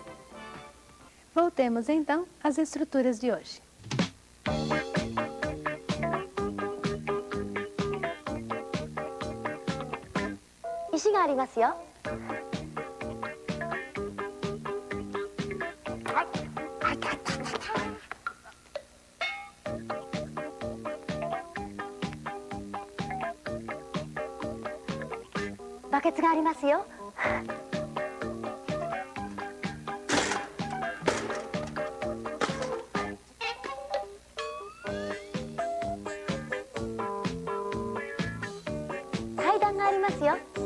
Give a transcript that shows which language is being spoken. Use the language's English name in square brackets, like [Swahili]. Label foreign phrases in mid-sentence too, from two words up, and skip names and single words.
[Portuguese] Voltemos então às estruturas de hoje. [Japanese] 石がありますよ. バケツがありますよ. 階段がありますよ.